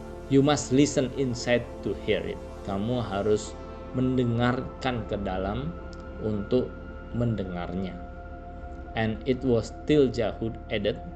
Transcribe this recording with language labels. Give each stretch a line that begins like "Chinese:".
English: You must listen inside to hear it.
Indonesian: Kamu harus mendengarkan ke dalam untuk mendengarnya.
English: And it was Tilja who added.